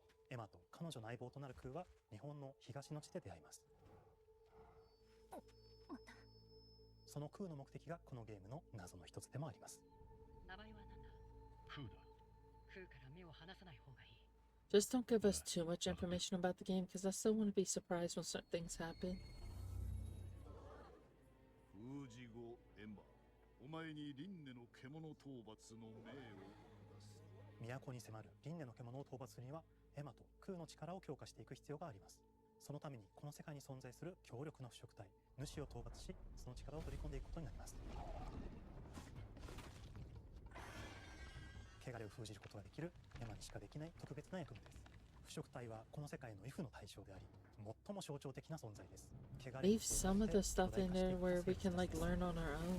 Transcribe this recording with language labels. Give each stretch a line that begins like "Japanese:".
Japanese: エマと彼女の相棒となるクーは日本の東の地で出会います。そのクーの目的がこのゲームの謎の一つでもあります。名前は何だ？クーだ。クーから目を離さない方がいい。
English: Just don't give us too much information about the game because I still want to be surprised when certain things happen.
Japanese: 封じ後エマ、お前に輪廻の獣討伐の命を下す。都に迫る輪廻の獣を討伐するにはエマとクーの力を強化していく必要があります。そのためにこの世界に存在する強力な腐食体主を討伐し、その力を取り込んでいくことになります。汚れを封じることができるエマにしかできない特別な役目です。腐食体はこの世界のイフの対象であり、最も象徴的な存在です。汚れを
English: Leave some of the stuff in there where we can like learn on our own.